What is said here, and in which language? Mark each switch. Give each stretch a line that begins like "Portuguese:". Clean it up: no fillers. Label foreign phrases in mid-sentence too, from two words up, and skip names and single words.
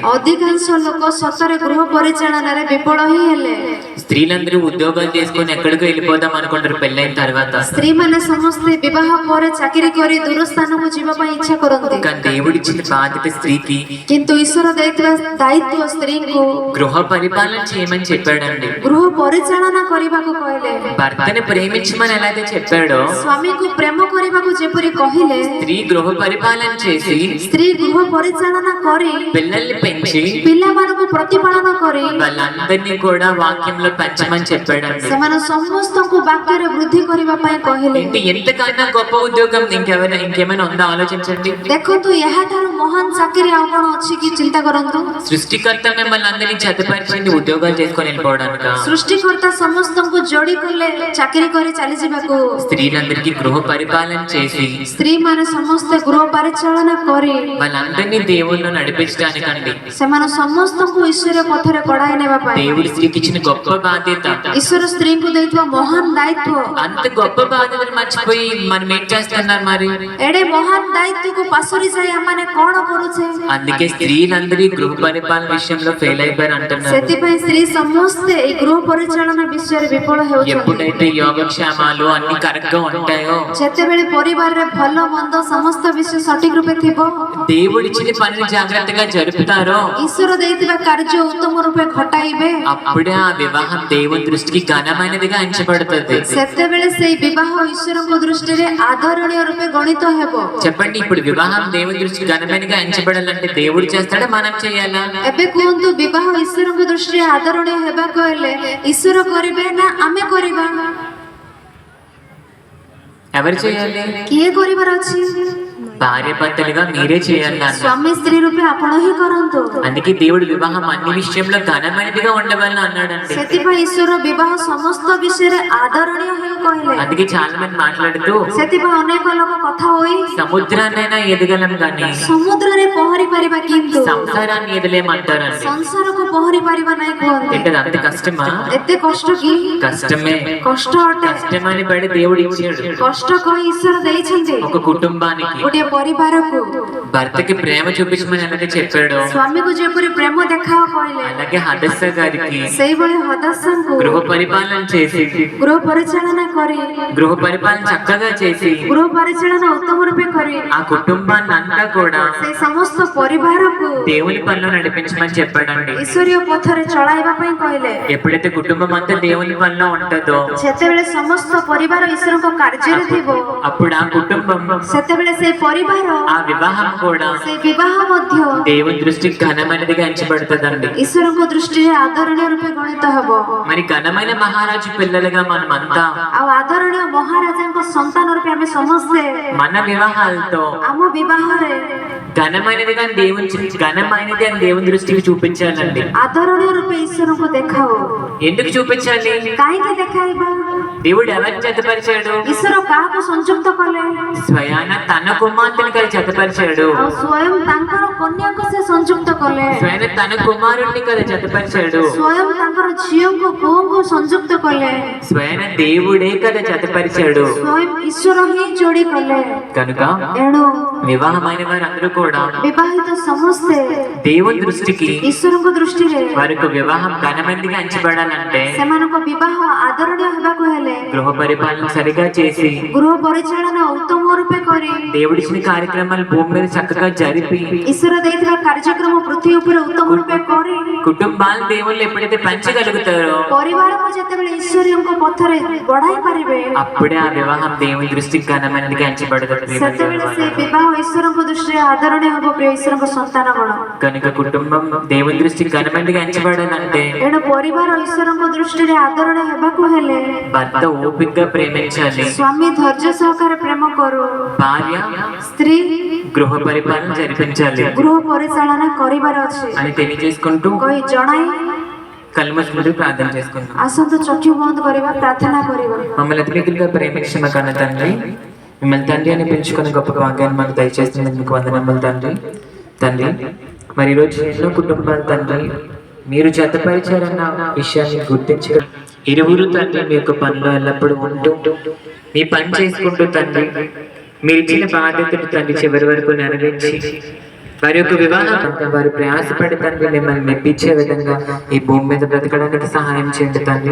Odia: ଅଧିକାଂଶ ଲୋକ ସତରେ ଗୃହ ପରିଚାଳନାରେ ବିଫଳ ହିଁ ହେଲେ.
Telugu: స్త్రీలందరూ ఉద్యోగాలు చేసుకొని ఎక్కడికో వెళ్ళిపోదాం అనుకుంటారు పెళ్ళైన తర్వాత.
Odia: ସ୍ତ୍ରୀ ମାନେ ସମସ୍ତେ ବିବାହ ପରେ ଚାକିରି କରି ଦୂର ସ୍ଥାନକୁ ଯିବା ପାଇଁ ଇଚ୍ଛା କରନ୍ତି.
Telugu: కానీ దేవుడిచ్చిన బాధ్యత స్త్రీకి
Odia: କିନ୍ତୁ ଈଶ୍ୱର ଦେଇଥିବା ଦାୟିତ୍ୱ ସ୍ତ୍ରୀଙ୍କୁ
Telugu: గృహ పరిపాలన చేయమని చెప్పాడండి.
Odia: ଗୃହ ପରିଚାଳନା କରିବାକୁ କହିଲେ.
Telugu: భర్తని ప్రేమించమని ఎలా అయితే చెప్పాడో
Odia: ସ୍ୱାମୀକୁ ପ୍ରେମ କରିବାକୁ ଯେପରି କହିଲେ,
Telugu: స్త్రీ గృహ పరిపాలన చేసి
Odia: ସ୍ତ୍ରୀ ଗୃହ ପରିଚାଳନା କରି
Telugu: పిల్లల్ని పెంచి
Odia: ପିଲାମାନଙ୍କୁ ପ୍ରତିପାଳନ କରି
Telugu: వాళ్ళందరినీ కూడా వాక్యంలో పెంచమని చెప్పాడండి.
Odia: ସେମାନେ ସମସ୍ତଙ୍କୁ ବାକ୍ୟରେ ବୃଦ୍ଧି କରିବା ପାଇଁ କହିଲେ.
Telugu: ఏంటి ఎంతకన్నా గొప్ప ఉద్యోగం ఇంకేమైనా ఉందా ఆలోచించండి.
Odia: ଦେଖନ୍ତୁ ଏହାଠାରୁ ମହାନ ଚାକିରି ଆଉ କଣ ଅଛି କି? ଚିନ୍ତା କରନ୍ତୁ.
Telugu: సృష్టికర్త మిమ్మల్ని అందరినీ జతపరిచింది ఉద్యోగాలు చేసుకొని వెళ్ళిపోవడానిక?
Odia: ସୃଷ୍ଟିକର୍ତ୍ତା ସମସ୍ତଙ୍କୁ ଯୋଡି କଲେ ଚାକିରି କରି ଚାଲିଯିବାକୁ.
Telugu: స్త్రీలందరికీ గృహ పరిపాలన చేసి
Odia: ସ୍ତ୍ରୀ ମାନେ ସମସ୍ତେ ଗୃହ ପରିଚାଳନା କରି
Telugu: వాళ్ళందరినీ దేవుళ్ళు నడిపించడానికండి.
Odia: ସେମାନେ ସମସ୍ତଙ୍କୁ ଈଶ୍ୱର ପଥରେ କଢାଇ ନେବା ପାଇଁ
Telugu: దేవుడి స్త్రీకి ఇచ్చిన గొప్ప బాధ్యత.
Odia: ଈଶ୍ୱର ସ୍ତ୍ରୀଙ୍କୁ ଦେଇଥିବା ମହାନ ଦାୟିତ୍ୱ.
Telugu: అంత గొప్ప బాధ్యతను మర్చిపోయి మనం ఏం చేస్తున్నారు మరి?
Odia: ଏଡେ ମହାନ ଦାୟିତ୍ୱକୁ ପାସରି ଯାଇ ଆମେ କଣ କରୁଛେ?
Telugu: అందుకే స్త్రీలందరూ గృహ పరిపాలన విషయంలో ఫెయిల్ అయిపోయారు అంటున్నారు.
Odia: ସେଥିପାଇଁ ସ୍ତ୍ରୀ ସମସ୍ତେ ଏଇ ଗୃହ ପରିଚାଳନା ବିଷୟରେ ବିଫଳ ହେଉଛନ୍ତି.
Telugu: ఎప్పుడైతే యోగక్షేమాలు అన్ని కరెక్ట్ గా ఉంటాయో,
Odia: ଯେତେବେଳେ ପରିବାରରେ ଭଲ ମନ୍ଦ ସମସ୍ତ ବିଷୟ ସଠିକ ରୂପେ ଥିବ,
Telugu: దేవుడిచ్చిన పనిని జాగ్రత్తగా జరుపుతారో,
Odia: ଈଶ୍ୱର ଦେଇଥିବା କାର୍ଯ୍ୟ ଉତ୍ତମ ରୂପେ ଘଟାଇବେ,
Telugu: అప్పుడే ఆ వివాహం దేవుని దృష్టికి ఘనమైనదిగా ఎంచబడుతుంది.
Odia: ସେତେବେଳେ ସେଇ ବିବାହ ଈଶ୍ୱରଙ୍କ ଦୃଷ୍ଟିରେ ଆଦରଣୀୟ ରୂପେ ଗଣିତ ହେବ.
Telugu: చెప్పండి, ఇప్పుడు వివాహం దేవుని దృష్టికి ఘనమైనదిగా ఎంచబడాలంటే దేవుడు చేస్తాడా, మనం చేయాలా?
Odia: ଏବେ କୁହନ୍ତୁ, ବିବାହ ଈଶ୍ୱରଙ୍କ ଦୃଷ୍ଟିରେ ଆଦରଣୀୟ ହେବାକୁ ହେଲେ ଈଶ୍ୱର କରିବେ ନା ଆମେ କରିବା?
Telugu: ఎవరు చేయాలి?
Odia: କିଏ କରିବାର ଅଛି?
Telugu: భార్య భర్తలుగా మీరే చేయాలి.
Odia: ସ୍ୱାମୀ ସ୍ତ୍ରୀ ରୂପେ ଆପଣ ହିଁ କରନ୍ତୁ.
Telugu: అందుకే దేవుడు వివాహం అన్ని విషయంలో ఘనమైనదిగా ఉండవాలని అన్నాడండి.
Odia: ସେଥିପାଇଁ ଈଶ୍ୱର ବିବାହ ସମସ୍ତ ବିଷୟରେ ఆదరణీయ ହେଉ କହିଲେ.
Telugu: అందుకే చాలా మంది మాట్లాడుతూ
Odia: ସେଥିପାଇଁ ଅନେକ ଲୋକ କଥା ହୋଇ
Telugu: సముద్రాన్నైనా ఎదగలం కానీ
Odia: ସମୁଦ୍ରରେ ପହଁରି ପାରିବା କିନ୍ତୁ
Telugu: సంసారాన్ని ఎదలేమంటారండి.
Odia: ସଂସାରକୁ ପହଁରି ପାରିବା ନାହିଁ କୁହନ୍ତି.
Telugu: ఏంటది అంత కష్టమా?
Odia: ଏତେ କଷ୍ଟ କି?
Telugu: కష్టమే.
Odia: କଷ୍ଟ ଅଟେ.
Telugu: కష్టమని పడి దేవుడు ఇచ్చాడు.
Odia: କଷ୍ଟ କହି ଈଶ୍ୱର ଦେଇଛନ୍ତି
Telugu: ఒక కుటుంబానికి.
Odia: ଗୋଟିଏ ପରିବାରକୁ
Telugu: భర్తకి ప్రేమ చూపించమని అలాగే చెప్పాడు,
Odia: ସ୍ୱାମୀକୁ ଯେପରି ପ୍ରେମ ଦେଖାଅ କହିଲେ,
Telugu: అలాగే హదస్స గారికి
Odia: ସେଇଭଳି ହଦାସଙ୍କୁ
Telugu: గృహ పరిపాలన చేసి
Odia: ଗୃହ ପରିଚାଳନା କରି
Telugu: గృహ పరిపాలన చక్కగా చేసి
Odia: ଗୃହ ପରିଚାଳନା ଉତ୍ତମ ରୂପେ କରି
Telugu: ఆ కుటుంబాన్ని అంతా కూడా
Odia: ସେଇ ସମସ୍ତ ପରିବାରକୁ
Telugu: దేవుని పనిలో నడిపించమని చెప్పాడండి.
Odia: ଈଶ୍ୱରୀୟ ପଥରେ ଚଳାଇବା ପାଇଁ କହିଲେ.
Telugu: ఎప్పుడైతే కుటుంబం అంతా దేవుని పనిలో ఉంటుందో,
Odia: ଯେତେବେଳେ ସମସ୍ତ ପରିବାର ଈଶ୍ୱରଙ୍କ କାର୍ଯ୍ୟରେ ଥିବ,
Telugu: అప్పుడు ఆ కుటుంబం,
Odia: ସେତେବେଳେ ସେ ପରିବାର,
Telugu: ఆ వివాహం కూడా
Odia: ସେ ବିବାହ ମଧ୍ୟ
Telugu: దేవుని దృష్టికి ఘనమైనదిగా ఎంచబడుతుందండి.
Odia: ଈଶ୍ୱରଙ୍କ ଦୃଷ୍ଟିରେ ଆଦରଣୀୟ ରୂପେ ଗଣିତ ହେବ.
Telugu: మరి ఘనమైన మహారాజు పిల్లలుగా మనం అంతా
Odia: ଆଉ ଆଦରଣୀୟ ମହାରାଜାଙ୍କ ସନ୍ତାନ ରୂପେ ଆମେ ସମସ୍ତେ
Telugu: మన వివాహాలతో
Odia: ଆମ ବିବାହରେ
Telugu: ఘనమైనది అని దేవుని దృష్టికి చూపించాలండి.
Odia: ଆଦରଣୀୟ ରୂପେ ଈଶ୍ୱରଙ୍କୁ ଦେଖାଉ.
Telugu: ఎందుకు చూపించాలి?
Odia: କାହିଁକି ଦେଖାଇବା?
Telugu: దేవుడు ఎవరిని జతపరిచాడు?
Odia: ଈଶ୍ୱର କାହାକୁ ସଂଯୁକ୍ତ କଲେ?
Telugu: స్వయాన తన కుమార్తెని కలిసి జతపరిచాడు.
Odia: ଆଉ ସ୍ୱୟଂ ତାଙ୍କର କନ୍ୟାକୁ ସେ ସଂଯୁକ୍ତ କଲେ.
Telugu: స్వయాన తన కుమారుణ్ణి కదా జతపరిచాడు.
Odia: ସ୍ୱୟଂ ତାଙ୍କର ଝିଅଙ୍କୁ ପୁଅଙ୍କୁ ସଂଯୁକ୍ତ କଲେ.
Telugu: స్వయాన దేవుడే కదా జతపరిచాడు.
Odia: ସ୍ୱୟଂ ଈଶ୍ୱର ହିଁ ଯୋଡ଼ି କଲେ.
Telugu: కనుక
Odia: ଏଣୁ
Telugu: వివాహమైన వారందరూ కూడా
Odia: ବିବାହିତ ସମସ୍ତେ
Telugu: దేవుని దృష్టికి
Odia: ଈଶ୍ୱରଙ୍କ ଦୃଷ୍ଟିରେ
Telugu: వారికి వివాహం ఘనమైనదిగా ఎంచబడాలంటే
Odia: ସେମାନଙ୍କ ବିବାହ ଆଦରଣୀୟ ହେବାକୁ ହେଲେ
Telugu: గృహ పరిపాలన సరిగా చేసి
Odia: ଗୃହ ପରିଚାଳନା ଉତ୍ତମ ରୂପେ କରି
Telugu: దేవుడిచ్చిన కార్యక్రమాలు భూమి మీద చక్కగా జరిపి
Odia: ଈଶ୍ୱର ଦେଇଥିବା କାର୍ଯ୍ୟକ୍ରମ ପୃథ୍ୱୀ ଉପରେ ଉତ୍ତମ ରୂପେ କରି
Telugu: కుటుంబాలు దేవుళ్ళు ఎప్పుడైతే పెంచగలుగుతారో,
Odia: ପରିବାରକୁ ଯେତେବେଳେ ଈଶ୍ୱରଙ୍କ ପଥରେ ବଢାଇ ପାରିବେ,
Telugu: అప్పుడే ఆ వివాహం దేవుని దృష్టికి ఘనమైనదిగా ఎంచబడుతుంది.
Odia: ସେତେବେଳେ ସେ ବିବାହ ଈଶ୍ୱରଙ୍କ ଦୃଷ୍ଟିରେ ଆଦରଣୀୟ ଆଦରଣୀୟ ହେବ ପ୍ରିୟ ଈଶ୍ୱରଙ୍କ ସନ୍ତାନ ଗଣ।
Telugu: కనుక కుటుంబం దేవుని దృష్టికి ఘనమైనదిగా ఎంచబడాలంటే
Odia: ଏଣୁ ପରିବାର ଈଶ୍ୱରଙ୍କ ଦୃଷ୍ଟିରେ ଆଦରଣୀୟ ହେବାକୁ ହେଲେ
Telugu: భర్త ఓపికగా ప్రేమించాలి,
Odia: ସ୍ୱାମୀ ଧୈର୍ଯ୍ୟ ସହକାରେ ପ୍ରେମ କରୁ,
Telugu: భార్య
Odia: ସ୍ତ୍ରୀ
Telugu: గృహ పరిపాలన జరిపించాలి
Odia: ଗୃହ ପରିଚାଳନା କରିବାର ଅଛି
Telugu: అని తెలియజేసుకుంటూ
Odia: କହି ଜଣାଇ
Telugu: కళ్ళు మూసుకుంటూ ప్రార్థన చేసుకుందాం.
Odia: ଆସନ୍ତୁ ଚକ୍ଷୁ ବନ୍ଦ କରିବା ପ୍ରାର୍ଥନା କରିବା।
Telugu: మమ్మల్ని అతిమికులుగా ప్రేమించిన కన్న తండ్రి, మిమ్మల్ని తండ్రి అని పెంచుకున్న గొప్ప భాగ్యాన్ని మాకు దయచేస్తుంది మీకు వందనములు తండ్రి. తండ్రి మరి ఈరోజు ఎన్నో కుటుంబాలు తండ్రి మీరు జతపరిచారన్న విషయాన్ని గుర్తించి ఇరువురు తండ్రి మీ యొక్క పనిలో ఎల్లప్పుడూ ఉంటూ మీ పని చేసుకుంటూ తండ్రి మీరు ఇచ్చిన బాధ్యతను తండ్రి చివరి వరకు నెరవేర్చి వారి యొక్క వివాహం వారు ప్రయాసపడి తండ్రి మిమ్మల్ని మెప్పించే విధంగా ఈ భూమి మీద బ్రతకడానికి సహాయం చేయండి తండ్రి.